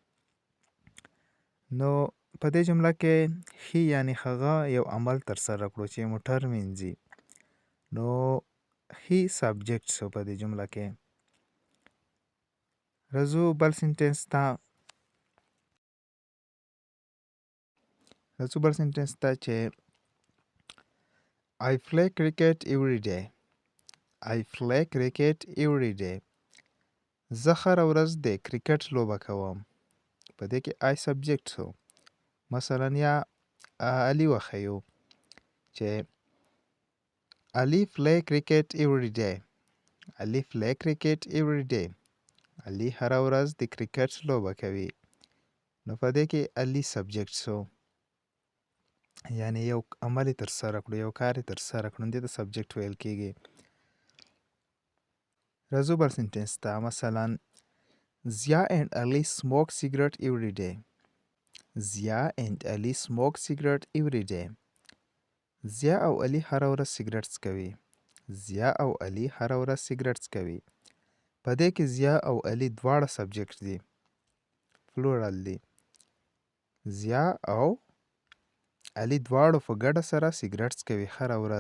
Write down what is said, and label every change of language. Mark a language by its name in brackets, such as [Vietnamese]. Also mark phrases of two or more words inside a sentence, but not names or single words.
[Pashto] نو په دې جمله کې هی یعنی هغه یو عمل ترسره کړو چې موټر مینځي. نو هی سبجیکټ شو په دې جمله کې. راځو بل سنټنس ته. [English] چې I play cricket every day. I play cricket every day. [Pashto] زه هره ورځ د کرکټ لوبه کوم. په دې کې I سبجیکټ شو. مثلا یا علي وښیو چې علي [English] play cricket every day. علي play cricket every day. [Pashto] علي هره ورځ د کرکټ لوبه کوي. نو په دې کې علي سبجیکټ شو، یعنی یو عمل یې ترسره کړو، یو کار یې ترسره کړو، دې ته سبجیکټ ویل کیږي. راځو بل سنټنس ته. مثلا [English] Zia and Ali smoke cigarette every day. Zia and Ali smoke cigarette every day. [Pashto] زیا او علي هره ورځ سیګرټ څکوي. زیا او علي هره ورځ سیګرټ څکوي. په دې کې زیا او علي دواړه سبجیکټ دي، فلورال دي. زیا او علي دواړو په ګډه سره سیګرټ څکوي هره ورځ.